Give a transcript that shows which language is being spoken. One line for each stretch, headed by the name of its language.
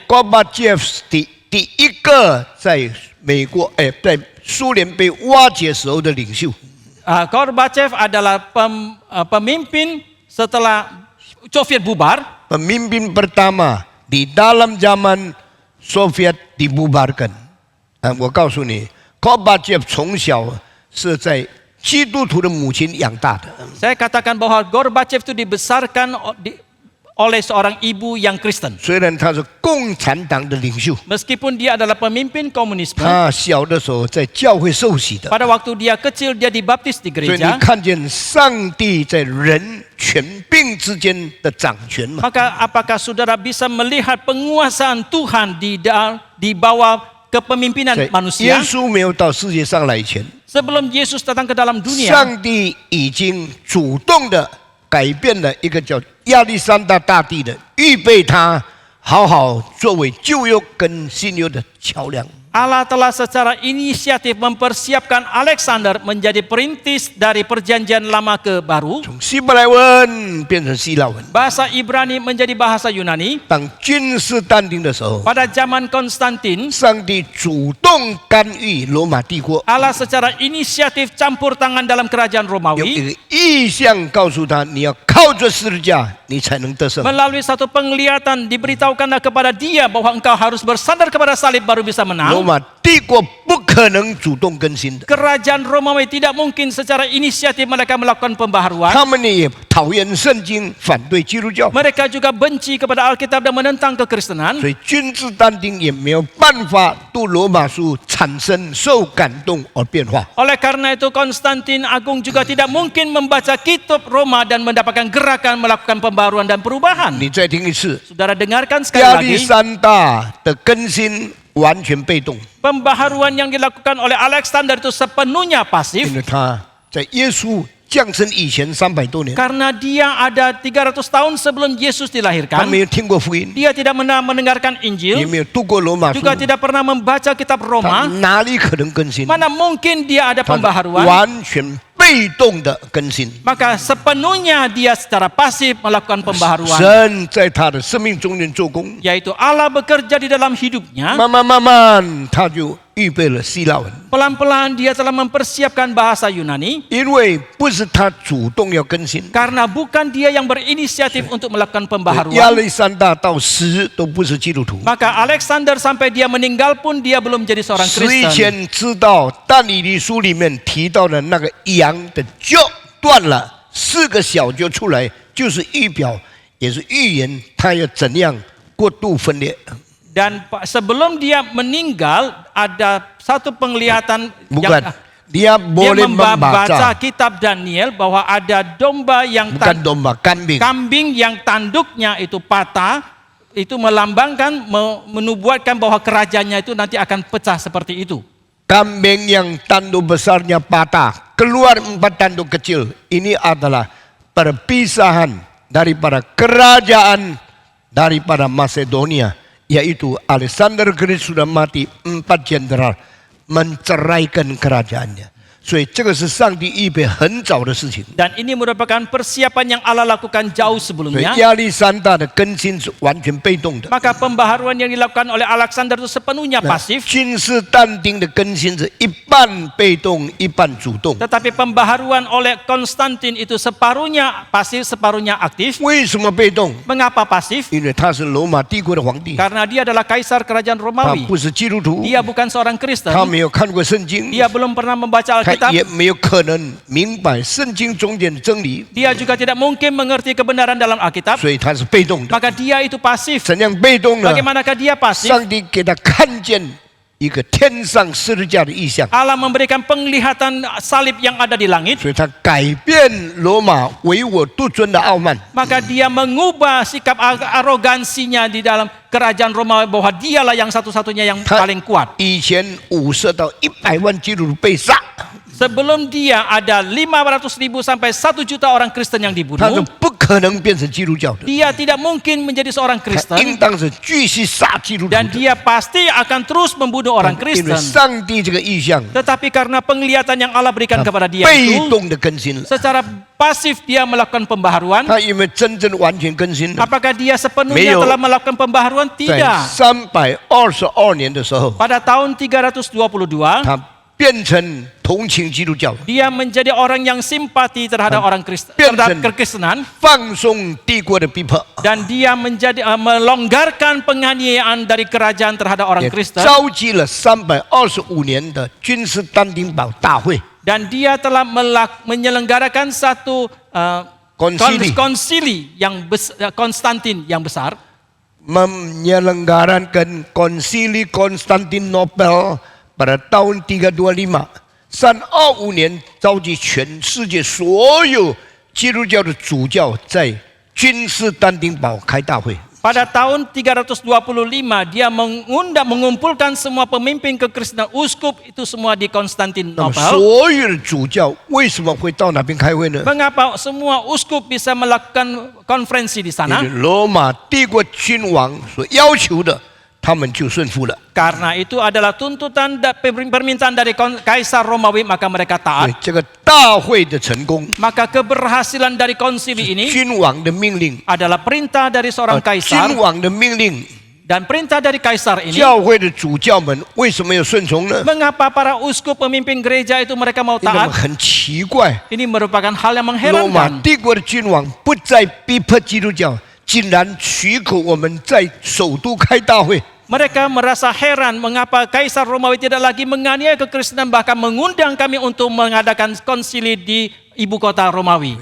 Chinese: 戈巴契夫第一个在美国在苏联被瓦解时候的领袖，
Indonesian: Gorbachev adalah pemimpin setelah Soviet bubar. pemimpin pertama di dalam zaman Soviet dibubarkan。
Chinese: 我告诉你，戈巴契夫从小是在基督徒的母亲养大的，
Indonesian: Saya katakan bahwa Gorbachev itu dibesarkan oleh seorang ibu yang Kristen.
Chinese: 虽然他是共产党的领袖，
Indonesian: Meskipun dia adalah pemimpin komunisme,
Chinese: 他小的时候在教会受洗的，
Indonesian: pada waktu dia kecil dia dibaptis di
Chinese: 所以你
Indonesian: gereja.
Chinese: 看见上帝在人权柄之间的掌权嘛？
Indonesian: Maka apakah saudara bisa melihat penguasaan Tuhan di bawah kepemimpinan
Chinese: 在耶
Indonesian: manusia?
Chinese: 稣没有到世界上来以前，
Indonesian: Sebelum Yesus datang ke dalam dunia,
Chinese: 上帝已经主动的改变了一个叫亚历山大大帝的，预备他好好作为旧约跟新约的桥梁。
Indonesian: Allah telah secara inisiatif mempersiapkan Alexander menjadi perintis dari perjanjian lama ke baru.
Chinese: 从希伯来文变成希腊文。
Indonesian: Bahasa Ibrani menjadi bahasa Yunani.
Chinese: 当君士但丁的时候，
Indonesian: Pada zaman Konstantin,
Chinese: 上帝主动干预罗马帝国，
Indonesian: Allah secara inisiatif campur tangan dalam kerajaan
Chinese: 有
Indonesian: Romawi
Chinese: 一个意象告诉他，你要靠着十字架，你才能得胜。
Indonesian: melalui satu penglihatan diberitahukanlah kepada dia bahwa engkau harus bersandar kepada salib baru bisa menang.
Chinese: 马帝国不可能主动更新的，
Indonesian: kerajaan Romawi tidak mungkin secara inisiatif mereka melakukan pembaharuan.
Chinese: 他们也讨厌圣经，反对基督教，
Indonesian: Mereka juga benci kepada Alkitab dan menentang kekristenan.
Chinese: 所以君士坦丁也没有办法读罗马书产生受感动而变化。
Indonesian: Oleh karena itu Konstantin Agung juga tidak mungkin membaca kitab Roma dan mendapatkan gerakan melakukan pembaharuan dan perubahan.
Chinese: 你再听一次，
Indonesian: Saudara dengarkan sekali
Chinese: 亚历
Indonesian: lagi.
Chinese: 山大的更新完全被动，
Indonesian: Pembaharuan yang dilakukan oleh Alexander itu sepenuhnya
Chinese: 因
Indonesian: pasif
Chinese: 为他在耶稣降生以前300多年，
Indonesian: karena dia ada 300 tahun sebelum Yesus
Chinese: 他
Indonesian: dilahirkan.
Chinese: 没有听过福音，
Indonesian: Dia tidak pernah mendengarkan
Chinese: 也
Indonesian: Injil,
Chinese: 没有读过罗马书，
Indonesian: juga tidak pernah membaca kitab
Chinese: 他
Indonesian: Roma.
Chinese: 哪里可能更新？
Indonesian: Mana mungkin dia ada
Chinese: 他
Indonesian: pembaharuan?
Chinese: 完全被动的更新。
Indonesian: Maka sepenuhnya dia secara pasif melakukan pembaharuan.
Chinese: 神在他的生命中间做工，
Indonesian: Yaitu Allah bekerja di dalam hidupnya.
Chinese: 慢慢，他就预备了希腊文，
Indonesian: Pelan-pelan dia telah mempersiapkan bahasa Yunani.
Chinese: 因为不是他主动要更新，
Indonesian: Karena bukan dia yang berinisiatif untuk melakukan
Chinese: 亚
Indonesian: pembaharuan.
Chinese: 历山大到死都不是基督徒。
Indonesian: Maka Alexander sampai dia meninggal pun dia belum jadi seorang
Chinese: 死以
Indonesian: Kristen.
Chinese: 前知道但以理书里面提到的那个羊的脚断了，4个小脚出来，就是预表，也是预言他要怎样过度分裂。
Indonesian: Dan sebelum dia meninggal ada satu penglihatan Bukan, yang dia boleh membaca membaca, kitab Daniel bahwa ada domba yang bukan domba, kambing. kambing yang tanduknya itu patah, itu melambangkan menubuatkan bahwa kerajaannya itu nanti akan pecah seperti itu. Kambing yang tanduk besarnya patah, keluar 4 tanduk kecil. Ini adalah perpisahan daripada kerajaan daripada Macedonia, yaitu Alexander Great sudah mati, 4 jenderal menceraikan kerajaannya.
Chinese: 所以这个是上帝预备很早的事情。
Indonesian: Dan ini merupakan persiapan yang Allah lakukan jauh
Chinese: 所以
Indonesian: sebelumnya.
Chinese: 亚历山大的更新是完全被动的，
Indonesian: Maka pembaharuan yang dilakukan oleh Alexander itu sepenuhnya pasif.
Chinese: 君士坦丁的更新是一半被动，一半主动。
Indonesian: Tetapi pembaharuan oleh Konstantin itu separuhnya pasif, separuhnya aktif.
Chinese: 为什么被动？
Indonesian: Mengapa pasif?
Chinese: 因为他是罗马帝国的皇帝，
Indonesian: Karena dia adalah kaisar kerajaan
Chinese: 他
Indonesian: Romawi.
Chinese: 不是基督徒，
Indonesian: Dia bukan seorang Kristen.
Chinese: 他没有看过圣经，
Indonesian: Dia belum pernah membaca
Chinese: 他
Indonesian: Alkitab.
Chinese: 也没有可能明白圣经中间的真理，
Indonesian: Dia juga tidak mungkin mengerti kebenaran dalam Alkitab.
Chinese: 所以他是被动的。
Indonesian: Maka dia itu pasif.
Chinese: 怎样被动呢？
Indonesian: Bagaimanakah dia pasif?
Chinese: 上帝给他看见一个天上十字架的意象，
Indonesian: Allah memberikan penglihatan salib yang ada di langit.
Chinese: 所以他改变罗马唯我独尊的傲慢。
Indonesian: Maka dia mengubah sikap arogansinya di dalam kerajaan Romawi bahwa dialah yang satu-satunya yang paling kuat.
Chinese: 以前50到100万基督徒被杀，
Indonesian: Sebelum dia ada 500.000 sampai 1 juta orang Kristen yang
Chinese: 他是
Indonesian: dibunuh.
Chinese: 不可能变成基督教的，
Indonesian: Dia tidak mungkin menjadi seorang
Chinese: 他
Indonesian: Kristen
Chinese: 应当是继续杀基督徒
Indonesian: dan
Chinese: 的。
Indonesian: dia pasti akan terus membunuh orang
Chinese: 因为
Indonesian: Kristen.
Chinese: 上帝这个意象，
Indonesian: Tetapi karena penglihatan yang Allah berikan kepada dia
Chinese: 被
Indonesian: itu,
Chinese: 动的更新了。
Indonesian: secara pasif dia melakukan pembaharuan.
Chinese: 他有没有真正完全更新呢？
Indonesian: Apakah dia sepenuhnya
Chinese: 有。
Indonesian: telah melakukan pembaharuan?
Chinese: 在
Indonesian: Tidak.
Chinese: 322年的时候，
Indonesian: Pada tahun 322,
Chinese: 他变成同情基督教，
Indonesian: dia menjadi orang yang simpati terhadap orang Kristen, terhadap kekristenan,
Chinese: 放松帝国的逼迫，
Indonesian: dan dia menjadi melonggarkan penganiayaan dari kerajaan terhadap orang
Chinese: 也
Indonesian: Kristen,
Chinese: 召集了325年的君士坦丁堡大会。
Indonesian: dan dia telah menyelenggarakan satu konsili yang Konstantin yang besar, menyelenggarakan konsili Konstantinopel pada tahun 325，
Chinese: 325年召集全世界所有基督教的主教在君士坦丁堡开大会。
Indonesian: Pada tahun 325 dia mengumpulkan semua pemimpin kekristenan, uskup itu semua di
Chinese: 那么
Indonesian: Konstantinopel.
Chinese: 所有的主教为什么会到那边开会呢？
Indonesian: Mengapa semua uskup bisa melakukan konferensi di
Chinese: 因
Indonesian: sana?
Chinese: 为罗马帝国君王所要求的，他们就顺服了。
Indonesian: Karena itu adalah tuntutan dan permintaan dari Kaisar Romawi, maka mereka
Chinese: 对
Indonesian: taat.
Chinese: 这个大会的成功，
Indonesian: Maka keberhasilan dari konsili ini
Chinese: 君王的命令，
Indonesian: adalah perintah dari seorang
Chinese: 君
Indonesian: kaisar,
Chinese: 王的命令，
Indonesian: dan perintah dari kaisar ini.
Chinese: 教会的主教们为什么要顺从呢？
Indonesian: Mengapa para uskup pemimpin gereja itu mereka mau
Chinese: 因为他们很奇怪，
Indonesian: Ini merupakan hal yang
Chinese: 罗马
Indonesian: mengherankan.
Chinese: 帝国的君王不再逼迫基督教，竟然许可我们在首都开大会。
Indonesian: Mereka merasa heran mengapa Kaisar Romawi tidak lagi menganiaya kekristenan, bahkan mengundang kami untuk mengadakan konsili di ibu kota Romawi.